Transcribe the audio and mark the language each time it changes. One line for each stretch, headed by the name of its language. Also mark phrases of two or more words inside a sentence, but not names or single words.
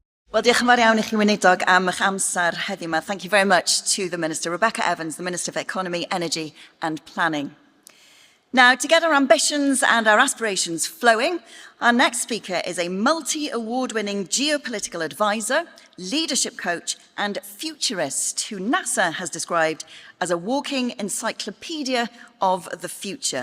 Welsh: Wel, diolch yn fawr iawn I chi weinidog am eich amser heddiw yma.
English: Thank you very much to the Minister, Rebecca Evans, the Minister for Economy, Energy and Planning. Now, to get our ambitions and our aspirations flowing, our next speaker is a multi-award-winning geopolitical advisor, leadership coach and futurist who NASA has described as a walking encyclopedia of the future.